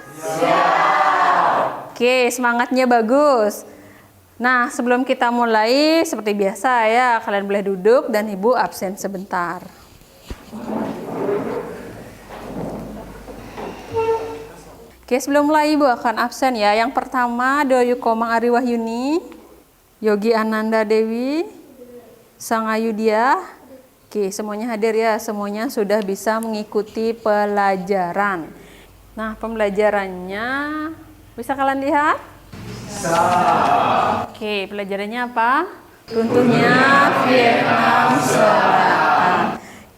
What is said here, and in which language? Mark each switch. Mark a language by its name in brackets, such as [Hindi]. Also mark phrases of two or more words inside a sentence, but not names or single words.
[Indonesian] Oke, semangatnya bagus. Nah, sebelum kita mulai, seperti biasa ya, kalian boleh duduk dan Ibu absen sebentar. Oke, sebelum mulai Ibu akan absen ya. Yang pertama, Doyu Komang Ari Wahyuni, Yogi Ananda Dewi, Sang Ayudya. Oke, semuanya hadir ya, semuanya sudah bisa mengikuti pelajaran. Nah, pembelajarannya bisa kalian lihat? Bisa. Oke, pelajarannya apa? Runtuhnya Vietnam Selatan.